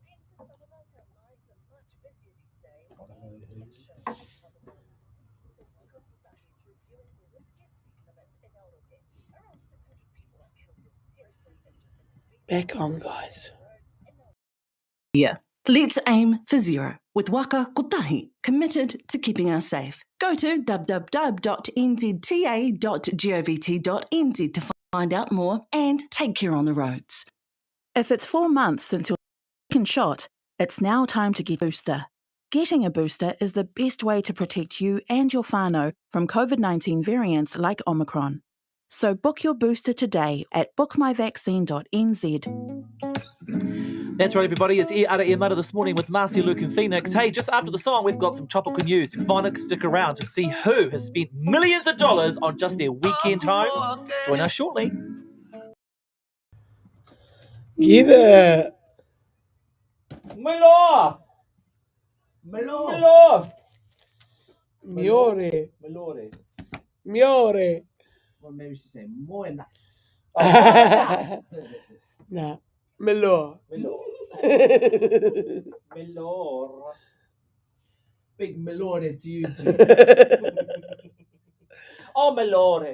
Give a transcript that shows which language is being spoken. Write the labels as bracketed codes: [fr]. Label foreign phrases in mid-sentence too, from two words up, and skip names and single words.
[en] Back on, guys. Yeah. Let's aim for zero with Waka Kotahi, committed to keeping us safe. Go to www.nzta.govt.nz to find out more and take care on the roads. If it's 4 months since your second shot, it's now time to get a booster. Getting a booster is the best way to protect you and your whānau from COVID-19 variants like Omicron. So book your booster today at bookmyvaccine.nz. That's right, everybody. It's Ear Ara Ear Mata this morning with Marcy, Luke and Phoenix. Hey, just after the song, we've got some topical news. Phoenix, stick around to see who has spent millions of dollars on just their weekend home. Join us shortly. Get it. Malor. Melor. Miore. Malore. Miore. Well, maybe she's saying moena. Nah. Melor. Malor. Big melore to you too. Oh, Malore.